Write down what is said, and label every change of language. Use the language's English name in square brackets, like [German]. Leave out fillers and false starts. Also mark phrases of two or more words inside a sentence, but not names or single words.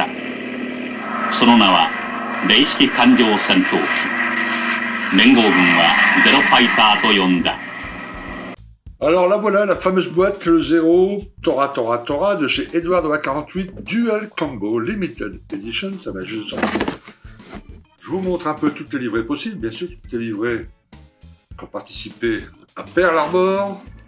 [Japanese] その名は零式艦上戦闘機。連合軍はゼロファイターと呼んだ。 [French] Alors là voilà la fameuse boîte, le Zero Tora Tora Tora de chez Edward de la 48 Dual Combo Limited Edition, ça va juste sortir. Je vous montre un peu toutes les livrées possibles, bien sûr, toutes les livrées qui ont participé à Pearl Harbor.